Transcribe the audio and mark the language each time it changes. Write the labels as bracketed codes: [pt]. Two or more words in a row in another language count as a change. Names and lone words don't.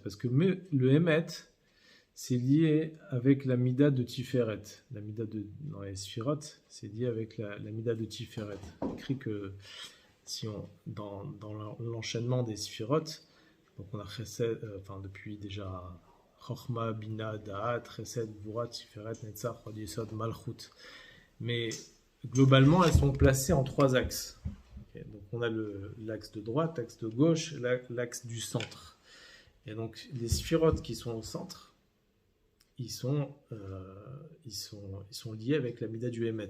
[fr] Parce que le Emet, c'est lié avec la Mida de Tiferet. La Mida dans les Sphirot, c'est lié avec la Mida de Tiferet. Il écrit que dans l'enchaînement des Sphirot, donc on a Chesed, depuis déjà Chochma, Bina, Da'at, Chesed, Gvura, Tiferet, Netzach, Hod Yesod, Malchut. Mais globalement, elles sont placées en 3 axes. Okay, donc on a l'axe de droite, l'axe de gauche, l'axe du centre. Et donc les Sphirot qui sont au centre, ils sont liés avec la Mida du Emet.